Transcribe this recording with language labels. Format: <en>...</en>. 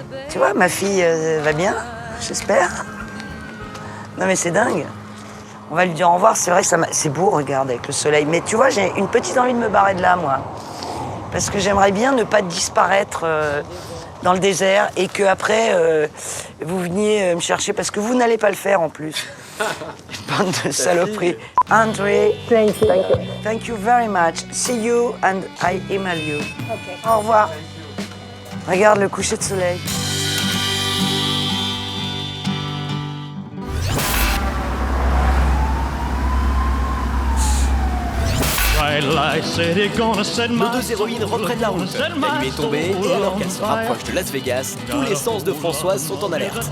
<fr>Tu vois, ma fille va bien, j'espère. Non, mais c'est dingue. On va lui dire au revoir. C'est vrai que c'est beau, regarde, avec le soleil. Mais tu vois, j'ai une petite envie de me barrer de là, moi. Parce que j'aimerais bien ne pas disparaître dans le désert et qu'après, vous veniez me chercher. Parce que vous n'allez pas le faire, en plus. Bande de saloperies.</fr> <en>André, thank you very much. See you and I email you. Okay.</en> <fr>Au revoir. Regarde le coucher de soleil. Nos deux héroïnes reprennent la route. La nuit est tombée et alors qu'elles se rapprochent de Las Vegas, tous les sens de Françoise sont en alerte.</fr>